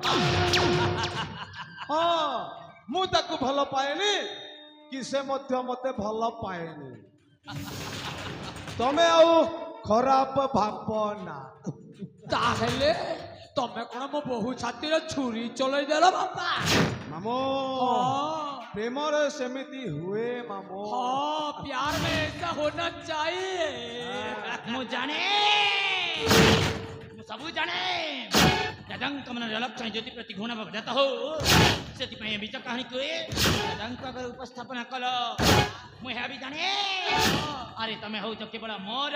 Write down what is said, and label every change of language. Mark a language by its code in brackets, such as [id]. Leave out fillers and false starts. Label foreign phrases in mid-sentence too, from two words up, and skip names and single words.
[or] ହଁ ମୁଁ ତାକୁ ଭଲ ପାଏନି କି ସେ ମଧ୍ୟ ମତେ ଭଲ ପାଏନି। ତମେ ଆଉ ଖରାପ ଭାବ ନା। ତାହେଲେ ତମେ କଣ ମୋ ବୋହୂ ଛାତିରେ ଛୁରୀ ଚଲେଇ ଦେଲ ବାପା? ମାମୁ [hi] हाँ [or] ପ୍ରେମରେ ସେମିତି ହୁଏ ମାମୁ। [hi] हाँ, प्यार में ऐसा होना चाहिए। [or] ମୁଁ ଜାଣେ ମୁଁ ସବୁ ଜାଣେ ଦାଦାଙ୍କ ମନରେ ଲକ୍ଷଣ ଯଦି ପ୍ରତି ଘୃଣା ଭାବ ଜାତ ହଉ ସେଥିପାଇଁ ମିଛ କାହାଣୀ କୁହେ ଦାଦାଙ୍କ ଆଗରେ ଉପସ୍ଥାପନ କଲ। ମୁଁ ଏହା ବି ଜାଣେ ଆରେ ତମେ ହଉଛ କେବଳ ମୋର।